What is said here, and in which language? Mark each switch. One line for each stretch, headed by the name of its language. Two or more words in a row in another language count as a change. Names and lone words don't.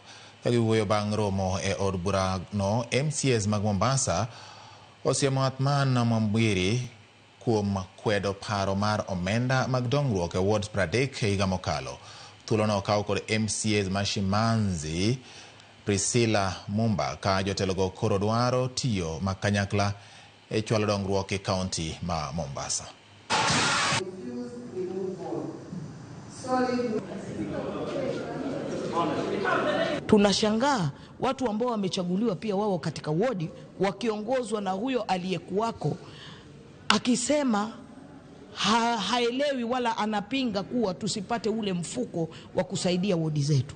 Luo (Kenya and Tanzania): Kagiwuoyo bang' romo e od bura no, MCAs mag Mombasa osiemo Athman Mwamwiri kuom kwedo paro mar omenda mag dongruok e wards 30 higa mokalo. Thulono okaw kod MCAs ma Shimanzi Priscilla Mumba ka jotelogo koro dwaro tiyo makanyakla e chwalo dongruok e kaunti ma Mombasa.
Swahili: Tunashangaa watu ambao wamechaguliwa pia wao katika wodi wakiongozwa na huyo aliyekuwako akisema haelewi wala anapinga kuwa tusipate ule mfuko wa kusaidia wodi zetu.